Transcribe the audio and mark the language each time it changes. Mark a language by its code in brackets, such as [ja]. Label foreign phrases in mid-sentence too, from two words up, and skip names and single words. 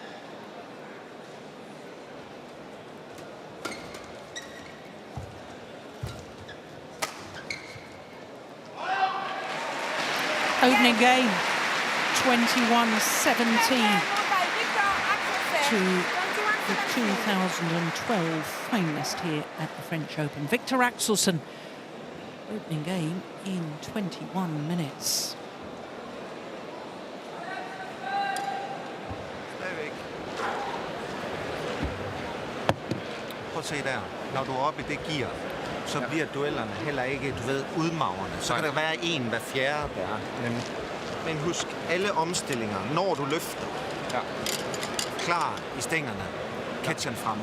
[en] Opening game, 21-17 to the 2012 finalist here at the French Open. Viktor AXELSEN, opening game in 21 minutes. [da] Prøv at se der. Når du er oppe i det gear, så bliver duellerne heller ikke, du ved, udmagrende. Så kan der være en hver fjerde der. Men husk, alle omstillinger, når du løfter, klar i stængerne, catcheren fremme.